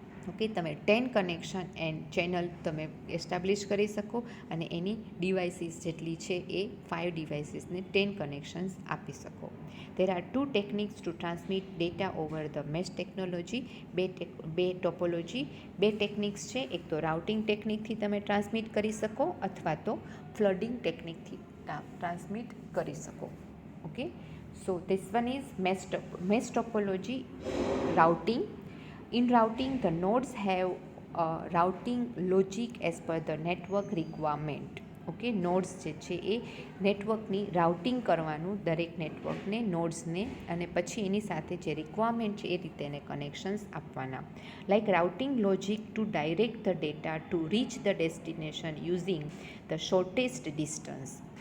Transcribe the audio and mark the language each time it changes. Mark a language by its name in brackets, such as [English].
[Gujarati] Okay, તમે 10 connection and channel તમે establish કરી શકો અને એની ડિવાઇસીસ જેટલી છે એ 5 ડિવાઇસીસને 10 કનેક્શન્સ આપી શકો. [English] There are 2 techniques to transmit data over the mesh technology. [Gujarati] બે ટોપોલોજી, 2 ટેકનિક્સ છે. એક તો રાઉટિંગ ટેકનિકથી તમે ટ્રાન્સમિટ કરી શકો અથવા તો ફ્લડિંગ ટેકનિકથી ટ્રાન્સમિટ કરી શકો. [English] Okay, so this one is mesh topology, routing. In routing, the nodes have routing logic as per the network requirement. [Gujarati] Okay, nodes જે છે એ નેટવર્કની રાઉટિંગ કરવાનું દરેક નેટવર્કને, નોડ્સને, અને પછી એની સાથે જે રિક્વાયરમેન્ટ છે એ રીતે એને કનેક્શન્સ આપવાના. [English] Like routing logic to direct the data to reach the destination using the shortest distance.